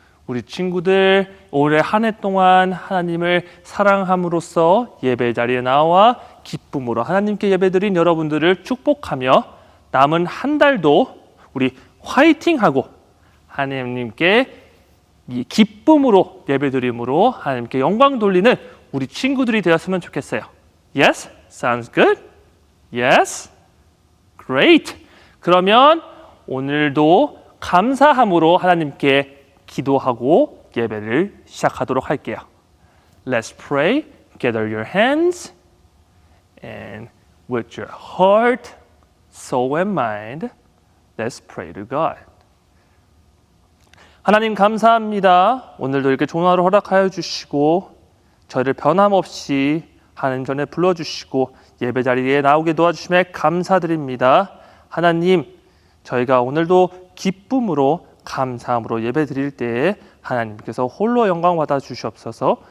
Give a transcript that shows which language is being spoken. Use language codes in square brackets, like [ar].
[ko] 우리 친구들 올해 한 해 동안 하나님을 사랑함으로써 예배 자리에 나와 기쁨으로 하나님께 예배드린 여러분들을 축복하며 남은 한 달도 우리 화이팅하고 하나님께 이 기쁨으로 예배드림으로 하나님께 영광 돌리는 우리 친구들이 되었으면 좋겠어요. [en] Yes? Sounds good? Yes? Great! [ko] 그러면 오늘도 감사함으로 하나님께 기도하고 예배를 시작하도록 할게요. [en] Let's pray. Gather your hands and with your heart, soul and mind, let's pray to God. [ko] 하나님 감사합니다. 오늘도 이렇게 좋은 하루 허락하여 주시고 저희를 변함없이 하나님 전에 불러주시고 예배 자리에 나오게 도와주심에 감사드립니다. 하나님, 저희가 오늘도 기쁨으로 감사함으로 예배 드릴 때에 하나님께서 홀로 영광 받아 주시옵소서.